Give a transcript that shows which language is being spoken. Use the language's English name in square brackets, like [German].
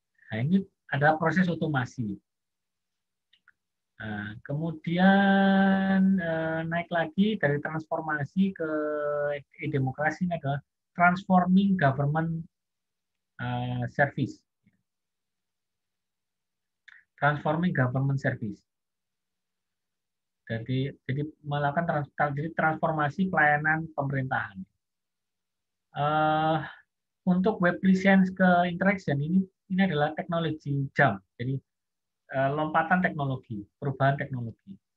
[Indonesian] Nah, ini adalah proses otomasi. Nah, kemudian naik lagi dari transformasi ke e-demokrasi, ini adalah [English] transforming government service. Transforming government service. [Indonesian] Jadi melakukan transformasi pelayanan pemerintahan. Untuk web presence ke interaction ini adalah teknologi jump. Jadi lompatan teknologi, perubahan teknologi.